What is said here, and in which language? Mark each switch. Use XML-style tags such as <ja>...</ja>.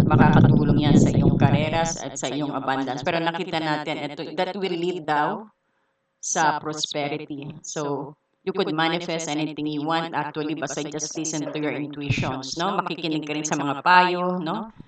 <tl>Makakatulong yan sa iyong kareras at sa iyong abundance. Pero nakita natin,</tl> <en>that will lead</en> <tl>daw sa prosperity.</tl> <en>So, you could manifest anything you want actually basta just listen to your intuitions, no?</en> <tl>Makikinig ka rin sa mga payo, no?</tl>